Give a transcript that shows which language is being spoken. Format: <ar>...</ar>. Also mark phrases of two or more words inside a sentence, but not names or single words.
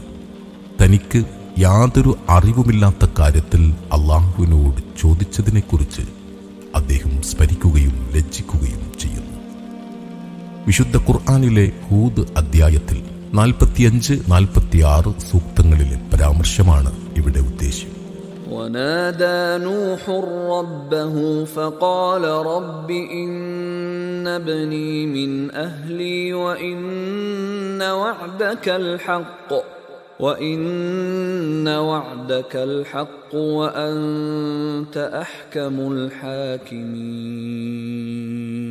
<ml>തനിക്ക് യാതൊരു അറിവുമില്ലാത്ത കാര്യത്തിൽ അള്ളാഹുവിനോട് ചോദിച്ചതിനെക്കുറിച്ച് അദ്ദേഹം സ്മരിക്കുകയും ലജ്ജിക്കുകയും ചെയ്യുന്നു. വിശുദ്ധ ഖുർആനിലെ ഹൂദ് അധ്യായത്തിൽ 45-46 സൂക്തങ്ങളിലെ പരാമർശമാണ് ഇവിടെ ഉദ്ദേശ്യം.</ml> <ar>ونادى نوح ربه فقال رب إن ابني من أهلي وإن وعدك الحق وأنت أحكم الحاكمين.</ar>